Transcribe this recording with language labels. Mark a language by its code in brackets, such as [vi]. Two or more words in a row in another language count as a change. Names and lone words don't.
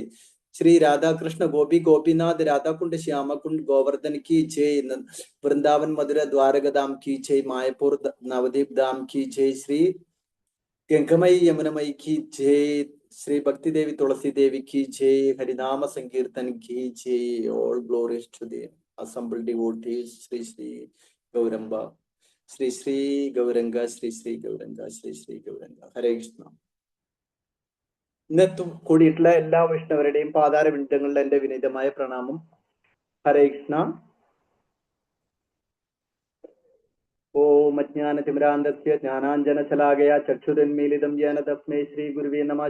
[hi] श्री राधा कृष्ण गोपी गोपीनाथ राधा कुंड श्याम कुंड गोवर्धन की जय। वृंदावन मधुरा द्वारका धाम की जय। मायापुर नवदीप धाम की जय। श्री गंगमयी यमुनमयी की जय। श्री भक्ति देवी तुलसी देवी की जय। हरिनाम संकीर्तन की जय। [en] All glories to the assembled devotees. [hi] श्री श्री गौरंबा श्री श्री गौरंग श्री श्री गौरंग श्री श्री गौरंग [sa] हरे कृष्ण. [ml] ഇന്നത്തെ കൂടിയിട്ടുള്ള എല്ലാ വൈഷ്ണവരുടെയും പാതാര വിന്ദങ്ങളിൽ എന്റെ വിനീതമായ പ്രണാമം. ഹരേ കൃഷ്ണ. [sa] ഓം അജ്ഞാനതിമിരാന്തസ്യ ജ്ഞാനാഞ്ജനശലാകയാ ചക്ഷുരുന്മീലിതം യേന തസ്മൈ ശ്രീ ഗുരുവേ നമഃ.